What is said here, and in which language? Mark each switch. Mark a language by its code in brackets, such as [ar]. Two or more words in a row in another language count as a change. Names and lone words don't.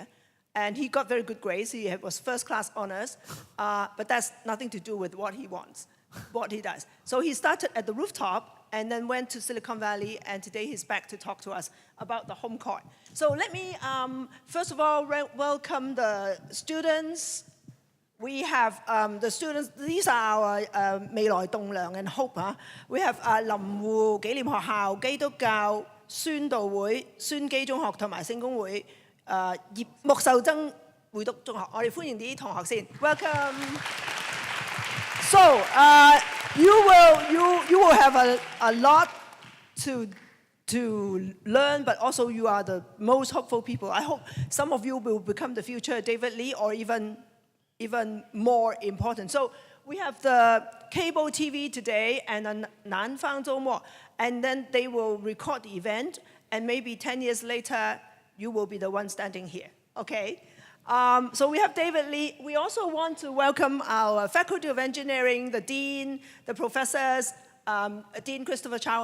[en] And he got very good grades. He was first-class honors, but that's nothing to do with what he wants, what he does. So he started at the rooftop and then went to Silicon Valley, and today he's back to talk to us about the home court. So let me, first of all, welcome the students. We have the students, these are our [yue] 未來棟梁 [en] and hope. We have 林湖紀念學校、基督教宣道會、宣基中學同埋聖公會、穆秀珍會讀中學。我哋歡迎啲同學先。Welcome. So you will have a lot to learn, but also you are the most hopeful people. I hope some of you will become the future David Lee or even more important. So we have the cable TV today and a 南方周末, and then they will record the event, and maybe 10 years later, you will be the one standing here, okay? So we have David Lee. We also want to welcome our Faculty of Engineering, the Dean, the professors, Dean Christopher Chao.